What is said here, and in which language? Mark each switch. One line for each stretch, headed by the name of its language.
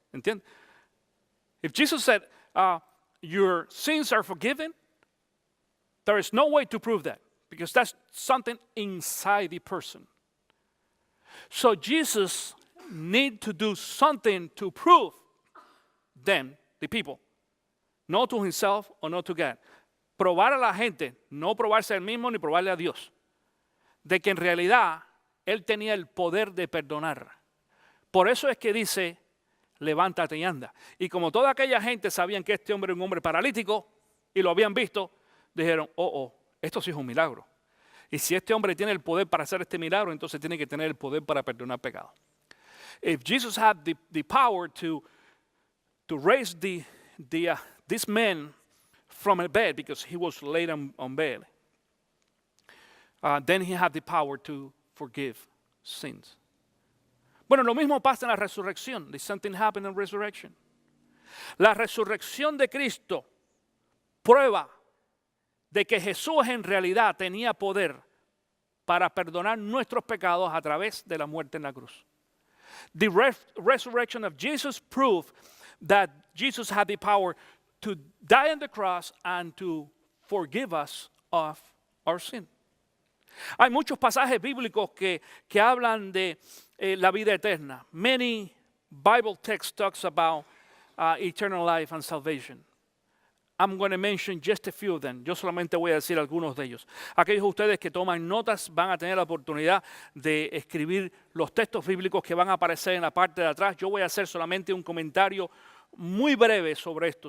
Spanish: ¿Entiendes?
English: If Jesus said, your sins are forgiven, there is no way to prove that, because that's something inside the person. So Jesus need to do something to prove them, the people, not to himself or not to God.
Spanish: Probar a la gente, no probarse a él mismo ni probarle a Dios, de que en realidad él tenía el poder de perdonar. Por eso es que dice, levántate y anda. Y como toda aquella gente sabían que este hombre era un hombre paralítico y lo habían visto, dijeron, esto sí es un milagro. Y si este hombre tiene el poder para hacer este milagro, entonces tiene que tener el poder para perdonar pecados.
English: If Jesus had the power to raise this man from a bed, because he was laid on bed, then he had the power to forgive sins.
Spanish: Bueno, lo mismo pasa en la resurrección.
English: Did something happen in resurrection?
Spanish: La resurrección de Cristo prueba de que Jesús en realidad tenía poder para perdonar nuestros pecados a través de la muerte en la cruz.
English: The resurrection of Jesus proved that Jesus had the power to die on the cross and to forgive us of our sin.
Spanish: Hay muchos pasajes bíblicos que hablan de la vida eterna.
English: Many Bible texts talks about eternal life and salvation. I'm going to mention just a few of them.
Spanish: Yo solamente voy a decir algunos de ellos. Aquellos de ustedes que toman notas van a tener la oportunidad de escribir los textos bíblicos que van a aparecer en la parte de atrás. Yo voy a hacer solamente un comentario muy breve sobre esto.